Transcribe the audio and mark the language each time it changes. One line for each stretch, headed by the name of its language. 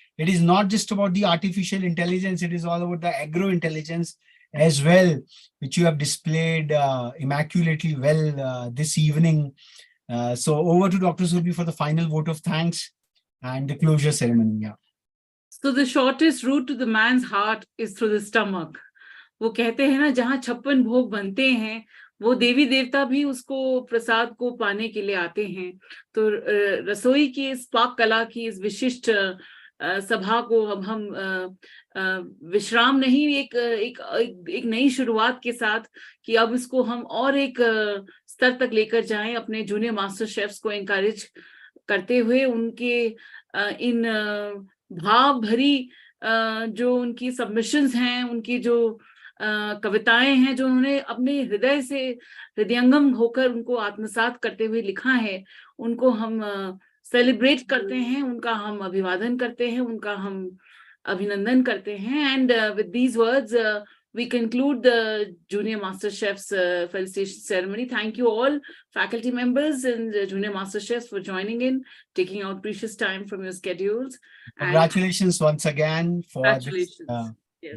English: It is not just about the artificial intelligence, it is all about the agro-intelligence as well, which you have displayed immaculately well this evening. So over to Dr. Surbhi for the final vote of thanks and the closure ceremony. Yeah. So the shortest route to the man's heart is through the stomach.
Hindi: वो कहते हैं ना, जहाँ 56 भोग बनते हैं, वो देवी देवता भी उसको प्रसाद को पाने के लिए आते हैं. तो रसोई की इस पाक कला की इस विशिष्ट सभा को अब हम विश्राम नहीं, एक नई शुरुआत के साथ, कि अब इसको हम और एक स्तर तक लेकर जाएं, अपने जूनियर मास्टर शेफ्स को एनकरेज करते हुए उनके इन भाव भरी जो उनकी सबमिशंस हैं, उनकी जो कविताएं हैं जो उन्होंने अपने हृदय से हृदयंगम होकर उनको आत्मसात करते हुए लिखा है, उनको हम सेलिब्रेट करते हैं, उनका हम अभिवादन करते हैं, उनका हम अभिनंदन करते हैं.
English: And with these words, we conclude the Junior MasterChefs felicitation ceremony. Thank you all, faculty members and Junior MasterChefs, for joining in, taking out precious time from your schedules. Congratulations once again for this Congratulations. Yes.